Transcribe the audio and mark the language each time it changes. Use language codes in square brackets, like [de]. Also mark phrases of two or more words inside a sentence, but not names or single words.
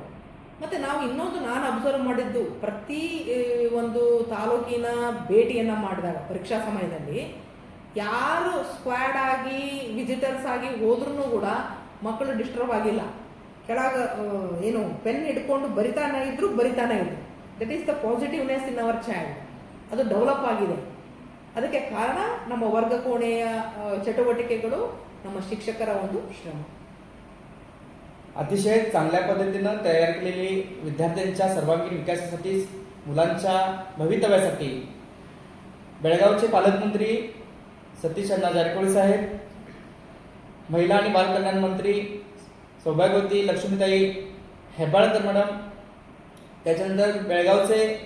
[kn] ಮತ್ತು ನಾವು ಇನ್ನೊಂದು ನಾನು ಅಬ್ಸರ್ವ್ ಮಾಡಿದ್ದು, ಪ್ರತಿ ಒಂದು ತಾಲೂಕಿನ ಭೇಟಿಯನ್ನು ಮಾಡಿದಾಗ ಪರೀಕ್ಷಾ ಸಮಯದಲ್ಲಿ ಯಾರು ಸ್ಕ್ವಾಡ್ ಆಗಿ ವಿಸಿಟರ್ಸ್ ಆಗಿ ಹೋದ್ರೂ ಕೂಡ ಮಕ್ಕಳು ಡಿಸ್ಟರ್ಬ್ ಆಗಿಲ್ಲ. ಕೆಳಗೆ ಏನು ಪೆನ್ ಹಿಡ್ಕೊಂಡು ಬರಿತಾನೆ ಇದ್ರು. [en] That is the positiveness in our child. [kn] ಅದು ಡೆವಲಪ್ ಆಗಿದೆ. ಅದಕ್ಕೆ ಕಾರಣ ನಮ್ಮ ವರ್ಗ ಕೋಣೆಯ चटुवटिकेಗಳು, ನಮ್ಮ शिक्षकರ ಒಂದು ಶ್ರಮ. [mr] अतिशय चांगल्या पद्धतीनं तयार केलेली विद्यार्थ्यांच्या सर्वांगीण विकासासाठी, मुलांच्या भवितव्यासाठी बेळगावचे पालकमंत्री सतीश अण्णा जारकिहोळी साहेब, महिला आणि बालकल्याण मंत्री सौभाग्यवती लक्ष्मीताई हेब्बाळकर मॅडम, त्याच्यानंतर बेळगावचे